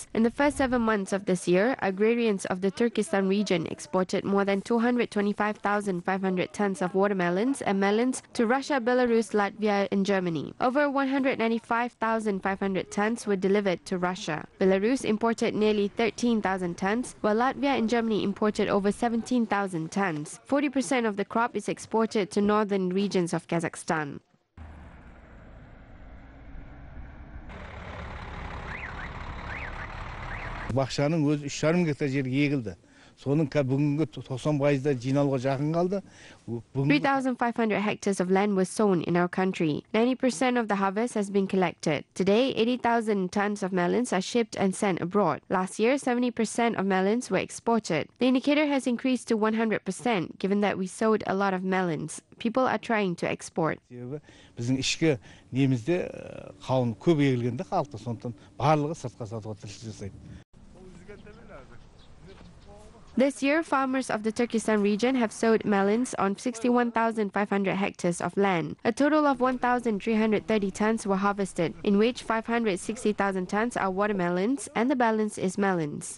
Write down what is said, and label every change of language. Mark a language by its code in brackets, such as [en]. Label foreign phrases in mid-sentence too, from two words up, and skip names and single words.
[en] In the first 7 months of this year, agrarians of the Turkestan region exported more than 225,500 tons of watermelons and melons to Russia, Belarus, Latvia, and Germany. Over 195,500 tons were delivered to Russia. Belarus imported nearly 13,000 tons, while Latvia and Germany imported over 17,000 tons. 40% of the crop is exported to northern regions of Kazakhstan. [kk] Бақшаның өзі 3,5 гектар жерге егілді. Соның бүгінгі 90%-да жиналуға жақын қалды. [en] 3,500 hectares of land was sown in our country. 90% of the harvest has been collected. Today, 80,000 tons of melons are shipped and sent abroad. Last year, 70% of melons were exported. The indicator has increased to 100% given that we sowed a lot of melons. People are trying to export. [kk] Біздің ішкі немізде қауын көп егілгенде халықта, сондықтан барлығы сыртқа сатуға тіршілік жасайды. [en] This year, farmers of the Turkestan region have sowed melons on 61,500 hectares of land. A total of 1,330 tons were harvested, in which 560,000 tons are watermelons and the balance is melons.